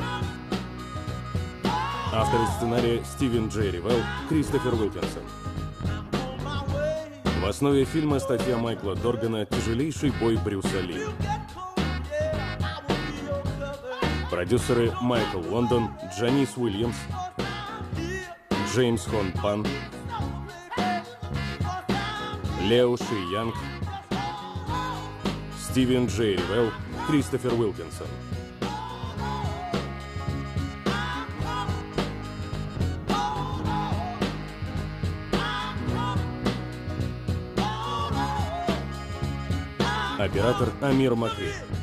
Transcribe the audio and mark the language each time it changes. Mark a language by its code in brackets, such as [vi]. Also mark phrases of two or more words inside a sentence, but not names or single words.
[ru] Авторы сценария Стивен Джей Ривелл, Кристофер Уилкинсон. В основе фильма статья Майкла Доргана «Тяжелейший бой Брюса Ли». Продюсеры Майкл Лондон, Джанис Уильямс, Джеймс Хон Пан, Лео Ши Янг, Стивен Джей Ривелл, Кристофер Уилкинсон. Оператор Амир Макри.